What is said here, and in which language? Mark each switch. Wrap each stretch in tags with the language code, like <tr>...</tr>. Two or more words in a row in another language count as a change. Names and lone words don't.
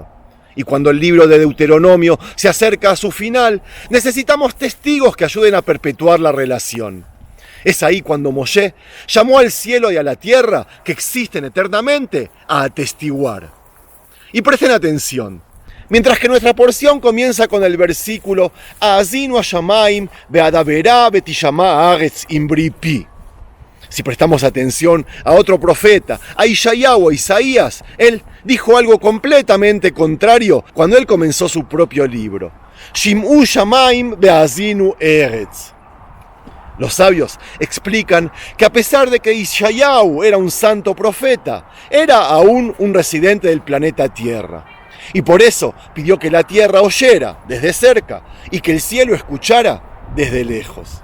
<es>Y cuando el libro de Deuteronomio se acerca a su final, necesitamos testigos que ayuden a perpetuar la relación. Es ahí cuando Moshe llamó al cielo y a la tierra, que existen eternamente, a atestiguar. Y presten atención, Mientras que nuestra porción comienza con el versículo</es> <he>האזינו השמים ואדברה ותשמע הארץ אמרי פי.</he> <es>Si prestamos atención a otro profeta, a Ishayahu, a Isaías, él dijo algo completamente contrario cuando él comenzó su propio libro.</es> <he>שמעו שמים והאזיני ארץ.</he> <es>Los sabios explican que a pesar de que Ishayahu era un santo profeta, era aún un residente del planeta Tierra. Y por eso pidió que la tierra oyera desde cerca y que el cielo escuchara desde lejos.</es>